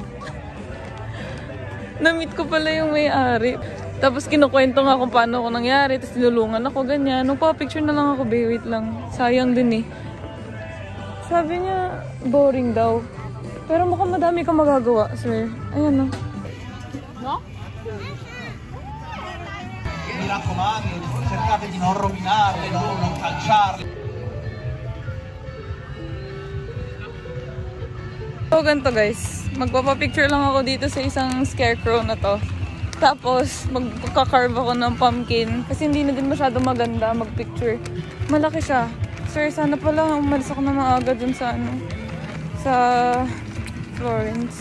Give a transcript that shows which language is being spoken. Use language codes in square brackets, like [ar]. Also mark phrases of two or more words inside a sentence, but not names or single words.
[tl] Na-meet ko pala yung may-ari. Tapos kinukwento nga kung paano ako nangyari. Tapos tinulungan ako, ganyan. Nung pa-picture na lang ako, wait lang. Sayang din eh. Sabi niya, boring daw. Pero mukhang madami kang magagawa, sir. Ayan, no? No? [it] Mi raccomando, cercate di non rovinarle, non calciarle. [tl] So, ganito guys. Magpapapicture lang ako dito sa isang scarecrow na to. Tapos, magkaka-carve ako ng pumpkin. Kasi hindi na din masyado maganda mag-picture. Malaki siya. Sir, sana pala umalis ako na maaga dun sa sa Florence.